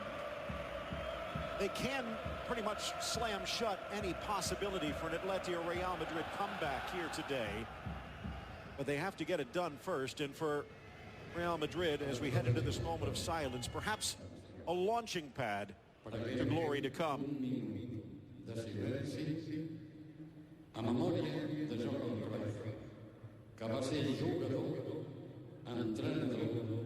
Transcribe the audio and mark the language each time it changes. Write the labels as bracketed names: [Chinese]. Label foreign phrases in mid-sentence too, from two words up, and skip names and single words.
[English] They can pretty much slam shut any possibility for an Atleti or Real Madrid comeback here today, but they have to get it done first. And for Real Madrid, as we head into this moment of silence, perhaps a launching pad to glory to come. [Catalan] A memòria de Johan Cruyff, que va ser jugador, entrenador.